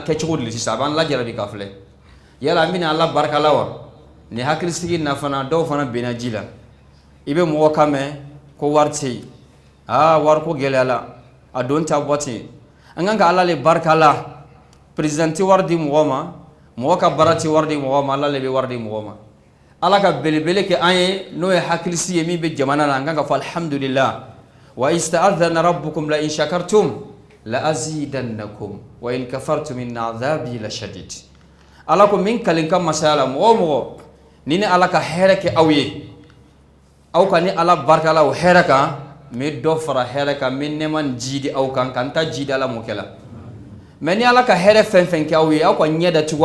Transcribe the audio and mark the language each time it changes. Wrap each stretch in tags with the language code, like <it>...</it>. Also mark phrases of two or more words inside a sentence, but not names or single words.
<bm>kɛ cogo di sisan a b'an lajarabi ka filɛ yala an bɛna ala barika la wa ni hakilisigi na fana dɔw fana benna ji la i bɛ mɔgɔ kan mɛn ko wari tɛ yen wari ko gɛlɛyala a don ta bɔ ten an kan ka ala le barika la président tɛ wari di mɔgɔ ma mɔgɔ ka baara tɛ wari di mɔgɔ ma ala le bɛ wari di mɔgɔ ma ala ka belebele kɛ an ye n'o ye hakilisigi ye min bɛ jamana na an kan ka fɔ</bm> <ar>الحمد لله وإذ تأذن ربكم لئن شكرتم لأزيدنكم ولئن كفرتم إن عذابي لشديد</ar> <bm>ala ko min kalin kan masaya la mɔgɔ o mɔgɔ ni ala ka hɛrɛ kɛ aw ye aw ka ni ala barika la o hɛrɛ kan n bɛ dɔ fara hɛrɛ kan n bɛ nɛɛma nin ji di aw kan ka n ta ji di ala mɔkɛ la mais ni ala ka hɛrɛ fɛn fɛn kɛ aw ye aw ka ɲɛ da cogoya</bm>